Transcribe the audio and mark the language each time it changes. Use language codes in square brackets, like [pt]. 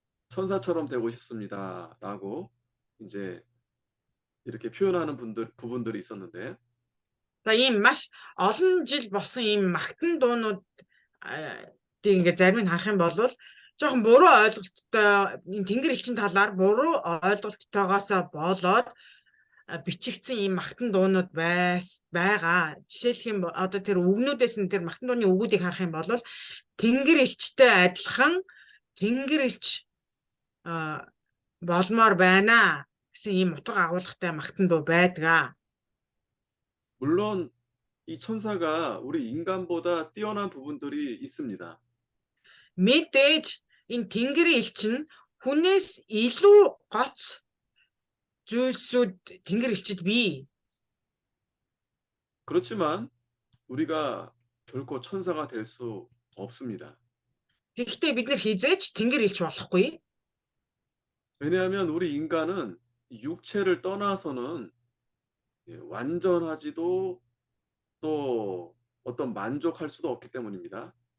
[ko] 천사처럼 되고 싶습니다라고 이제 이렇게 표현하는 부분들이 있었는데 [mn] за ийм маш олон жил болсон ийм магтан дуунууд ингээ зарим нь харах юм бол жоохон буруу ойлголттой энэ тэнгэр элчин талаар буруу ойлголттойгоос болоод бичигдсэн ийм магтан дуунууд байгаа. Жишээлх юм одоо тэр үгнүүдээс нь тэр магтан дууны үгүүдийг харах юм бол тэнгэр элчтэй адилхан тэнгэр элч болмоор байна гэсэн ийм утга агуулгатай магтан дуу байдаг. [ko] 물론 이 천사가 우리 인간보다 뛰어난 부분들이 있습니다. [mn] Мэдээж энэ тэнгэр элч нь хүнээс илүү гоц зүйлсүүд тэнгэр элчид бий. [ko] 그렇지만 우리가 결코 천사가 될 수 없습니다. [mn] Гэхдээ бид нар хизээч тэнгэр элч болохгүй. [ko] 왜냐하면 우리 인간은 육체를 떠나서는 완전하지도 또 어떤 만족할 수도 없기 때문입니다.